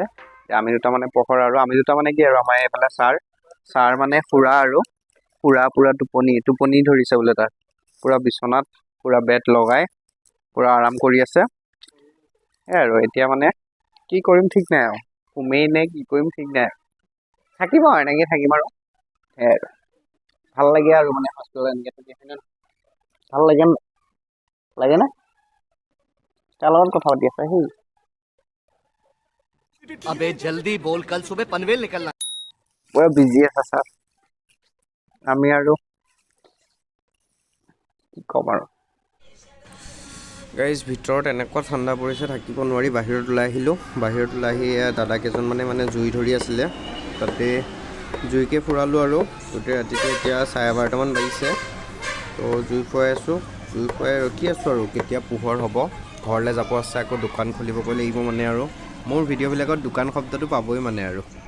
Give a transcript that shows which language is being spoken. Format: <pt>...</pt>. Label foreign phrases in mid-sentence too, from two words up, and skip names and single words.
<as>আমি দুটা মানে পহৰ আৰু আমি দুটা মানে কি আৰু আমাৰ এইফালে ছাৰ মানে খুৰা পূৰা টোপনি ধৰিছে বোলে তাত পূৰা বিচনাত পূৰা বেড লগাই পূৰা আৰাম কৰি আছে আৰু এতিয়া মানে কি কৰিম ঠিক নাই আৰু শুমেই নে কি কৰিম ঠিক নাই থাকিম আৰু এনেকৈ থাকিম আৰু সেয়াই আৰু ভাল লাগে আৰু মানে হস্পিটেলত এনেকৈ থাকি ভাল লাগে না কাৰ লগত কথা পাতি আছে সেই</as> <hi>अबे जल्दी बोल कल सुबह पनवेल निकलना</hi> <as>পুৰা বিজি আছে ছাৰ আমি আৰু কি ক'ম আৰু গাইজ ভিতৰত এনেকুৱা ঠাণ্ডা পৰিছে থাকিব নোৱাৰি বাহিৰত ওলাই আহিলোঁ বাহিৰত ওলাই আহি দাদা কেইজনমানে মানে জুই ধৰি আছিলে তাতে জুইকে ফুৰালোঁ আৰু গোটেই ৰাতিটো এতিয়া 12:30মান বাজিছে তো জুই ফুৱাই আছোঁ জুই ফুৱাই ৰখি আছোঁ আৰু কেতিয়া পোহৰ হ'ব ঘৰলৈ যাব আছে আকৌ দোকান খুলিবগৈ লাগিব মানে আৰু মোৰ ভিডিঅ'বিলাকত দোকান শব্দটো পাবই মানে আৰু</as>